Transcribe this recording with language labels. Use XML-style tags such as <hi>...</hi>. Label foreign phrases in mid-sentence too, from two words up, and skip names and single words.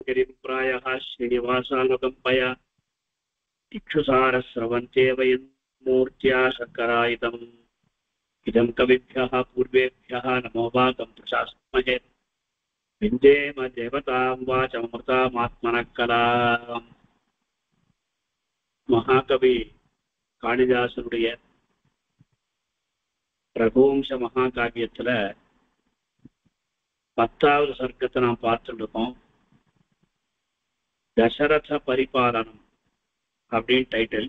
<sa>गिरिप्रायः श्रीनिवासानुकम्पया इक्षुसारस्रवन्ते वयन्मूर्त्या शर्करायुधम् इदं कविभ्यः पूर्वेभ्यः नमो वाकं प्रशास्महे विन्देम देवतां वाचममृतामात्मनः कलाम्.</sa> <ta>மகாகவி காளிதாசனுடைய ரகுவம்ச மகாகாவியத்துல 10வது சர்க்கத்தை நாம் பார்த்துட்டு இருக்கோம். தசரத பரிபாலனம் அப்படின்னு டைட்டில்.</ta>